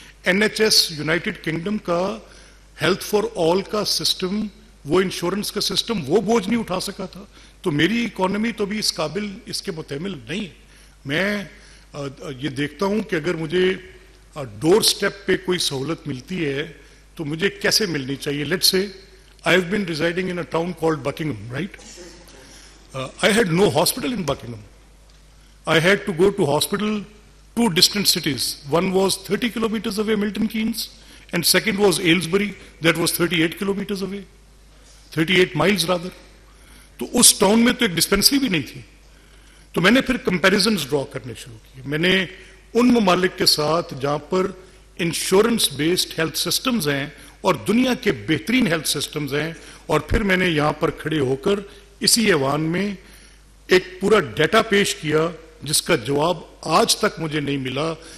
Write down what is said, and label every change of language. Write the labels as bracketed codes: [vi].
[ur] NHS United kingdom کا health for all کا system, وہ انشورنس کا سسٹم، وہ بوجھ نہیں اٹھا سکا تھا. تو میری اکانومی تو بھی اس قابل، اس کے متحمل نہیں ہے. میں یہ دیکھتا ہوں کہ اگر مجھے ڈور سٹیپ پہ کوئی سہولت ملتی ہے تو مجھے کیسے ملنی چاہیے. [en] Let's say I have been residing in a town called Buckingham, right? I had no hospital in Buckingham. I had to go to hospital two distant cities. One was 30 kilometers away, Milton Keynes, and second was Aylesbury, that was 38 kilometers away. 38 miles rather. [ur] تو اس town میں تو ایک dispensary بھی نہیں تھی. تو میں نے پھر کمپیریزنز ڈرا کرنے شروع کیے. میں نے ان ممالک کے ساتھ جہاں پر انشورنس بیسڈ ہیلتھ سسٹمز ہیں اور دنیا کے بہترین ہیلتھ سسٹمز ہیں، اور پھر میں نے یہاں پر کھڑے ہو کر اسی ایوان میں ایک پورا ڈیٹا پیش کیا جس کا جواب آج تک مجھے نہیں ملا.